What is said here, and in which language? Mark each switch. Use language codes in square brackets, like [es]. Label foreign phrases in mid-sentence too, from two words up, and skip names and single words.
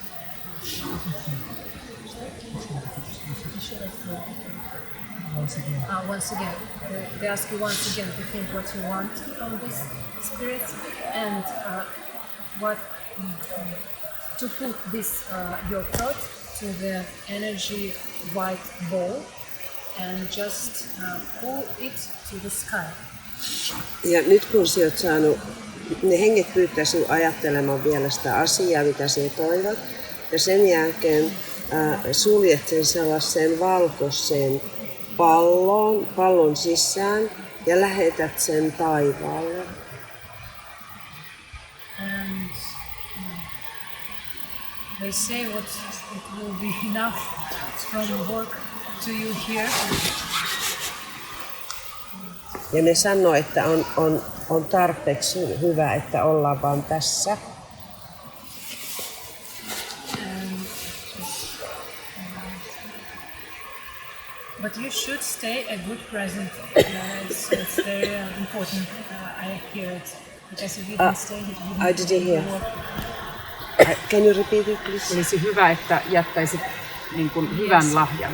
[en] Once again, they ask you once again to think what you want from this spirit and what to put this your thought to the energy white ball and just pull it to the sky. [fi] Ja nyt kun sä oot saanut, ne henget pyytää sinua ajattelemaan vielä sitä asiaa, mitä sä toivot. Ja sen jälkeen suljet sen sellaisen valkoisen pallon sisään ja lähetät sen taivaalle. [en] And they say what it will be enough from work to you here. [fi] Ja ne sanoo, että on tarpeeksi hyvä, että ollaan vaan tässä. [en] And But you should stay a good present. It's very important. I hear it. Because if you don't stay, it wouldn't I didn't hear. work. Can you repeat it, please? [fi] Olisi hyvä, että jättäisit niin kuin hyvän lahjan.